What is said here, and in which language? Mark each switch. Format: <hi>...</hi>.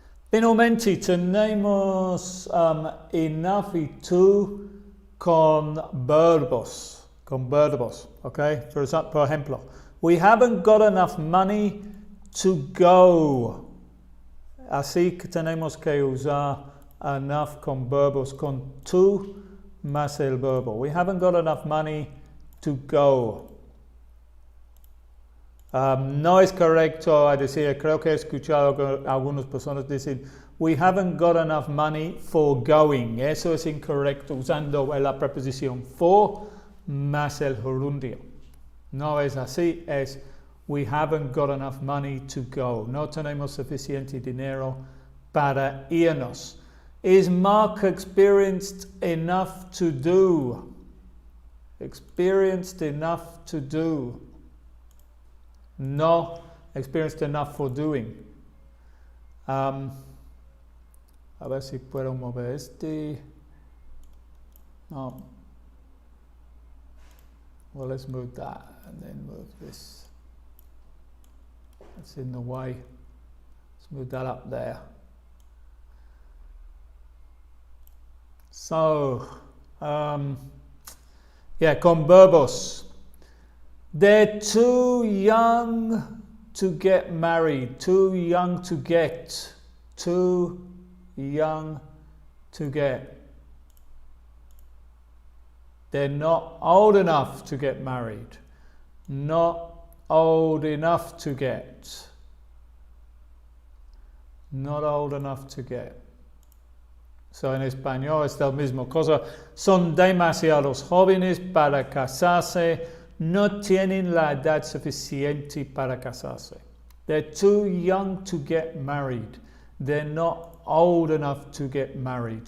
<es>Finalmente tenemos enough y to con verbos. Okay?</es> <en>For ejemplo, we haven't got enough money to go.</en> <es>Así que tenemos que usar enough con verbos con to más el verbo.</es> <en>We haven't got enough money to go.</en> <es>No es correcto decir, creo que he escuchado que algunas personas dicen,</es> <en>we haven't got enough money for going.</en> <es>Eso es incorrecto usando la preposición for más el gerundio. No es así, es</es> <en>we haven't got enough money to go.</en> <es>No tenemos suficiente dinero para irnos.</es> <en>Is Mark experienced enough to do? Experienced enough to do. No experienced enough for doing.</en> <es>A ver si puedo mover este. No.</es> <en>Well, let's move that and then move this. It's in the way. Let's move that up there.</en> <es>So, con verbos.</es> <en>They're too young to get married. Too young to get. Too young to get. They're not old enough to get married. Not old enough to get. Not old enough to get.</en> <es>So en español es la misma cosa. Son demasiados jóvenes para casarse. No tienen la edad suficiente para casarse.</es> <en>They're too young to get married. They're not old enough to get married.</en>